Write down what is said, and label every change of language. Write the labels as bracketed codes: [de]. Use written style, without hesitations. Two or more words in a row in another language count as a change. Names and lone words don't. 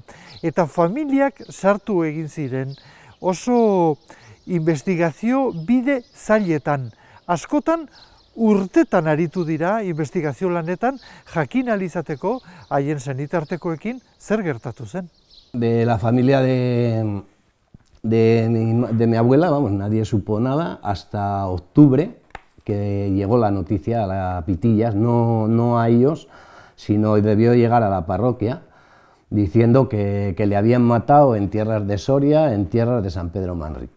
[eu] Eta familiak sartu egin ziren oso investigazio bide zailetan. Askotan urtetan aritu dira investigazio lanetan jakin ahal izateko haien senitartekoekin zer gertatu zen. [es] De la familia de mi abuela, vamos, nadie supo nada hasta octubre, que llegó la noticia a Pitillas, no a ellos, sino debió llegar a la parroquia, diciendo que le habían matado en tierras de Soria, en tierras de San Pedro Manrique.